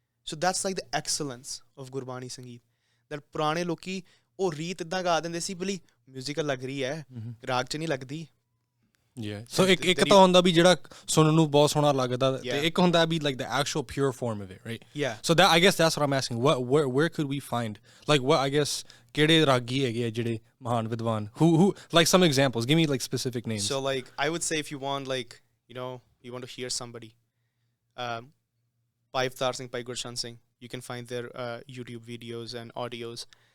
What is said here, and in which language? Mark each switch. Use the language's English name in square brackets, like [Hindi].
[English] So that's like the excellence of Gurbani Sangeet. [Punjabi] That ਪੁਰਾਣੇ ਲੋਕੀ ਉਹ ਰੀਤ ਇਦਾਂ ਗਾ ਦਿੰਦੇ ਸੀ ਬਲੀ ਮਿਊਜ਼ੀਕਲ ਲੱਗ ਰਹੀ ਹੈ ਰਾਗ 'ਚ ਨਹੀਂ ਲੱਗਦੀ So ਇੱਕ ਤਾਂ ਹੁੰਦਾ ਵੀ ਜਿਹੜਾ ਸੁਣਨ ਨੂੰ ਬਹੁਤ ਸੋਹਣਾ ਲੱਗਦਾ ਤੇ ਇੱਕ ਹੁੰਦਾ ਵੀ [English] like the actual pure form of it, right? Yeah. So that I guess that's what I'm asking. Where could we find like what I guess [Punjabi] ਕਿਹੜੇ ਰਾਗੀ ਹੈਗੇ ਆ ਜਿਹੜੇ ਮਹਾਨ ਵਿਦਵਾਨ [English] who like some examples, give me like specific names. So like I would say if you want like you know you want to hear somebody Bhai Prabhjot Singh, Bhai Prabhjot Singh, you can find their YouTube videos and audios.